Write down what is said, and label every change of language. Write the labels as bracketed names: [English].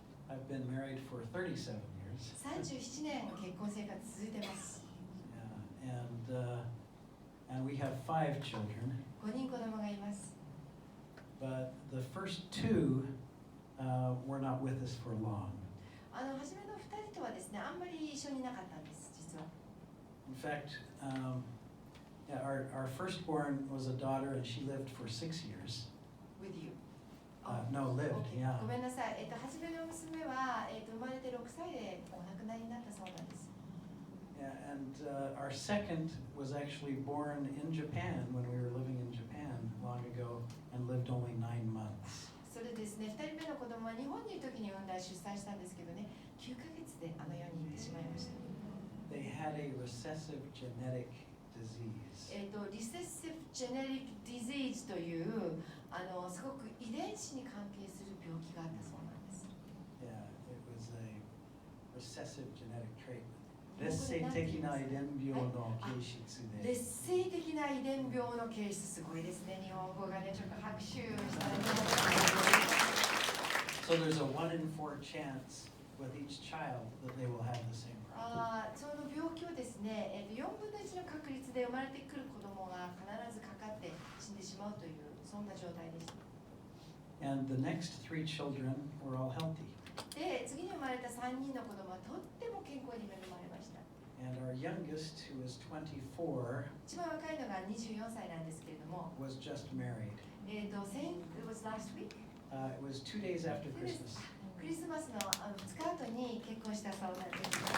[English] I've been married for 37 years. [Japanese] 37年結婚生活続いてます。 [English] Yeah, and we have 5 children. [Japanese] 5人子供がいます。 [English] But the first 2 were not with us for long. [Japanese] 初めの2人とはですね、あんまり一緒にいなかったんです、実は。 [English] In fact, yeah, our firstborn was a daughter, and she lived for 6 years. With you. No, lived, yeah. [Japanese] ごめんなさい。初めの娘は、生まれて6歳でお亡くなりになったそうなんです。 [English] Yeah, and our second was actually born in Japan when we were living in Japan long ago and lived only 9 months. [Japanese] それですね、2人目の子供は日本にいる時に産んだ出産したんですけどね、9ヶ月であの世に行ってしまいました。 [English] They had a recessive genetic disease. [Japanese] リセッシブジェネリックディジーズというすごく遺伝子に関係する病気があったそうなんです。 [English] Yeah, it was a recessive genetic trait. [Japanese] 劣勢的な遺伝病の形質で。劣勢的な遺伝病の形質、すごいですね。日本語がね、ちょっと拍手したいと思います。 [English] So there's a 1 in 4 chance with each child that they will have the same problem. [Japanese] その病気をですね、4分の1の確率で生まれてくる子供が必ずかかって死んでしまうというそんな状態でした。 [English] And the next 3 children were all healthy. [Japanese] で、次に生まれた3人の子供はとっても健康に恵まれました。 [English] And our youngest, who is 24, [Japanese] 一番若いのが24歳なんですけれども、 [English] was just married. it was last week? It was 2 days after Christmas. [Japanese] クリスマスの2日後に結婚したそうなんです。